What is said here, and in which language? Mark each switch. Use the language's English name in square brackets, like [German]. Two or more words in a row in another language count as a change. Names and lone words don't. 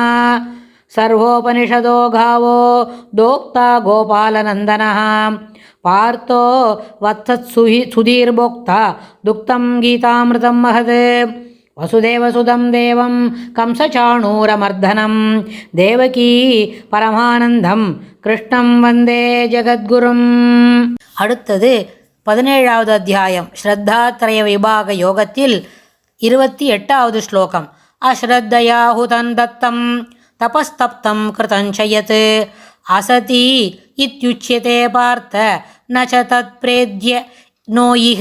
[Sanskrit] सर्वोपनिषदो गावो दोक्ता गोपालनन्दनः पार्थो वत्सत्सुधीर्भोक्ता दुक्तं गीतामृतं महत्। वसुदेवसुतं देवं कंसचाणूरमर्दनं देवकी परमानन्दं कृष्णं वन्दे ஜகத்குரும். [Tamil] அடுத்தது 17வது அத்தியாயம் ஸ்ரத்தாத்ரய விபாக யோகத்தில் 28வது ஸ்லோகம். [Sanskrit] अश्रद्धया हुतं दत्तं तपस्तप्तं कृतं च यत् असद् इत्युच्यते पार्थ न च तत् प्रेत्य नो इह.